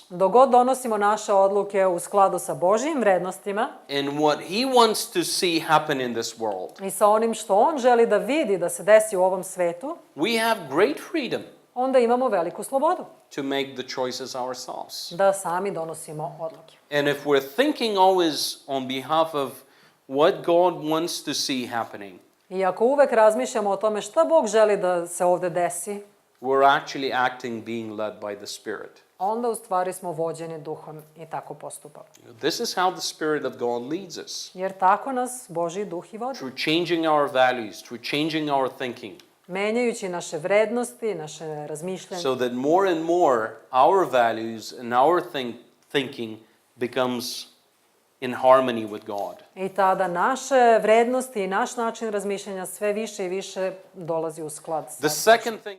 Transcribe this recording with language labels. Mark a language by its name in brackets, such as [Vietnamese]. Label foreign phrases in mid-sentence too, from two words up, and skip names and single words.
[Serbian] Dok god donosimo naše odluke u skladu sa Božjim vrednostima [English] and what He wants to see happen in this world, [Serbian] i sa onim što on želi da vidi da se desi u ovom svetu, [English] we have great freedom [Serbian] onda imamo veliku slobodu [English] to make the choices ourselves. [Serbian] da sami donosimo odluke. [English] And if we're thinking always on behalf of what God wants to see happening, [Serbian] I ako uvek razmišljamo o tome šta Bog želi da se ovde desi, [English] we're actually acting being led by the Spirit. [Serbian] onda u stvari smo vođeni duhom i tako postupamo. [English] This is how the Spirit of God leads us. [Serbian] Jer tako nas Božji duh i vodi. [English] Through changing our values, through changing our thinking, [Serbian] Menjajući naše vrednosti, naše razmišljanje. [English] so that more and more our values and our thinking becomes in harmony with God. [Serbian] I tada naše vrednosti i naš način razmišljanja sve više i više dolazi u sklad sa [English] The second thing